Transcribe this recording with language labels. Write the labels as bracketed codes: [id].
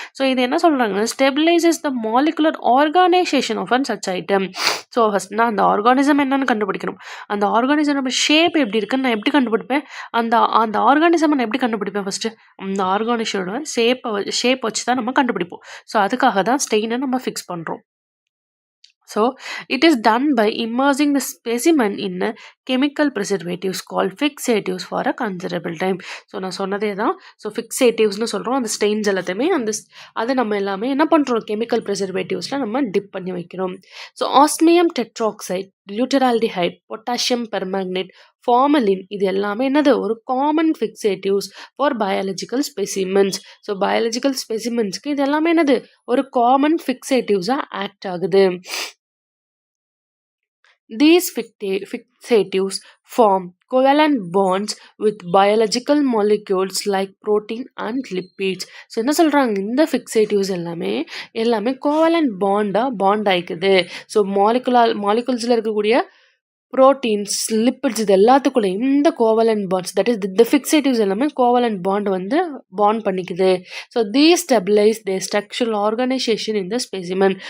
[en] so [ta] இது என்ன சொல்கிறாங்கன்னா [en] Stabilises the molecular organisation of an such item. [ta] So first நான் அந்த ஆர்கானிசம் என்னன்னு கண்டுபிடிக்கணும். அந்த ஆர்கானிசமோட ஷேப் எப்படி இருக்குன்னு நான் எப்படி கண்டுபிடிப்பேன், அந்த ஆர்கானிசமை நான் எப்படி கண்டுபிடிப்பேன், ஃபஸ்ட்டு அந்த ஆர்கானிஸோட ஷேப் வச்சு தான் நம்ம கண்டுபிடிப்போம். ஸோ அதுக்காக தான் ஸ்டெயினை நம்ம ஃபிக்ஸ் பண்ணுறோம். [en] So it is done by immersing the specimen in a chemical preservatives called fixatives for a considerable time. [ta] So நான் சொன்னதே தான். ஸோ ஃபிக்ஸேட்டிவ்ஸ்னு சொல்கிறோம். அந்த ஸ்டெயின்ஸ் எல்லாத்தையுமே அதை நம்ம எல்லாமே என்ன பண்ணுறோம், கெமிக்கல் ப்ரிசர்வேட்டிவ்ஸில் நம்ம டிப் பண்ணி வைக்கிறோம். So osmium டெட்ராக்சைட், லியூட்டரால்டிஹைட், potassium permanganate, formalin, இது எல்லாமே என்னது, ஒரு common ஃபிக்ஸேட்டிவ்ஸ் for biological specimens. So biological ஸ்பெசிமென்ஸ்க்கு இது எல்லாமே என்னது, ஒரு காமன் ஃபிக்ஸேட்டிவ்ஸாக ஆக்ட் ஆகுது. [en] These fixatives form covalent bonds with biological molecules like protein and lipids. [ta] So என்ன சொல்கிறாங்க, இந்த ஃபிக்ஸேட்டிவ்ஸ் எல்லாமே கோவலண்ட் பாண்ட் ஆயிக்குது. ஸோ மாலிகுல்ஸில் இருக்கக்கூடிய ப்ரோட்டீன்ஸ், லிப்பிட்ஸ், இது எல்லாத்துக்குள்ளேயும் இந்த covalent bonds, that is the ஃபிக்ஸேட்டிவ்ஸ் எல்லாமே கோவலண்ட் பாண்ட் வந்து bond பண்ணிக்குது. [en] So these stabilise the structural organisation இந்த specimen.